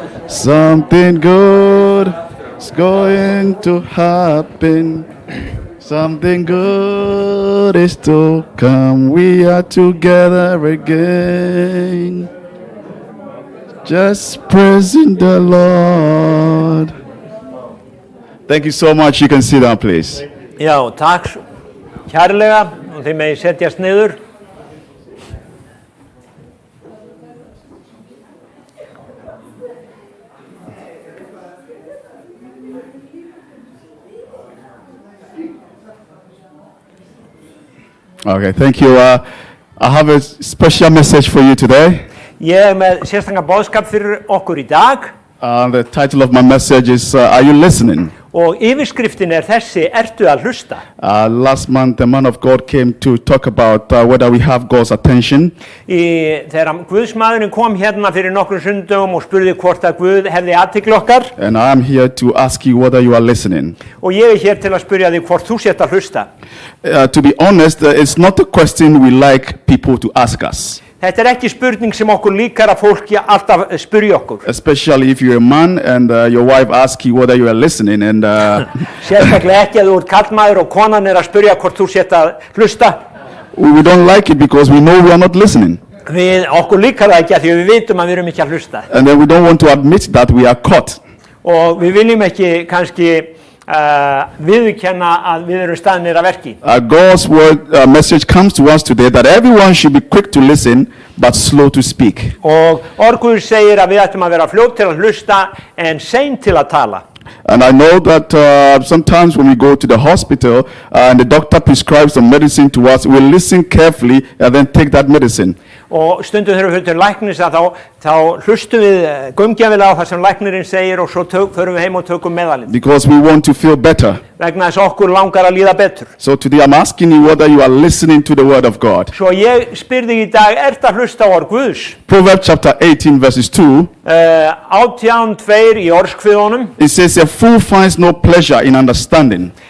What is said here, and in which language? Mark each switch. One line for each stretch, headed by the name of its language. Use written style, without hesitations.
English: Something good is going to happen. Something good is to come. We are together again, just praising the Lord. Thank you so much. You can sit down, please.
Icelandic: Já, takk kærlega og þið megið setjast niður.
English: Okay, thank you. I have a special message for you today.
Icelandic: Ég er með sérstanga boðskap fyrir okkur í dag
English: The title of my message is Are You Listening?
Icelandic: og yfirskriftin er þessi, ertu að hlusta?
English: Last month, the man of God came to talk about whether we have God's attention.
Icelandic: Þegar Guðsmaðurinn kom hérna fyrir nokkrum sundum og spurði hvort að Guð hefði athygli okkar
English: And I am here to ask you whether you are listening.
Icelandic: og ég er hér til að spyrja þig hvort þú sért að hlusta.
English: To be honest, it's not a question we like people to ask us.
Icelandic: Þetta er ekki spurning sem okkur líkar að fólki alltaf spyrja okkur.
English: Especially if you're a man and your wife asks you whether you are listening. And
Icelandic: Sérstaklega ekki að þú ert karlmaður og konan er að spyrja hvort þú sért að hlusta.
English: we don't like it because we know we are not listening.
Icelandic: Okkur líkar það ekki að því við vitum að við erum ekki að hlusta.
English: And then we don't want to admit that we are caught.
Icelandic: Og við viljum ekki kannski viðurkenna að við erum staðnir að verki.
English: God's word message comes to us today that everyone should be quick to listen but slow to speak.
Icelandic: Og Guðs segir að við ættum að vera fljót til að hlusta en sein til að tala.
English: And I know that sometimes when we go to the hospital and the doctor prescribes some medicine to us, we'll listen carefully and then take that medicine.
Icelandic: Og stundum þegar við fyrir til læknis að þá hlustum við gaumgæfilega á það sem læknirinn segir og svo förum við heim og tökum meðalinn.
English: Because we want to feel better.
Icelandic: Vegna þess að okkur langar að líða betur.
English: So today I'm asking you whether you are listening to the word of God.
Icelandic: Svo ég spyr þig í dag, ert að hlusta á orð Guðs?
English: Proverbs chapter 18 verses 2.
Icelandic: 18:2 í orðskviðunum.
English: It says, a fool finds no pleasure in understanding.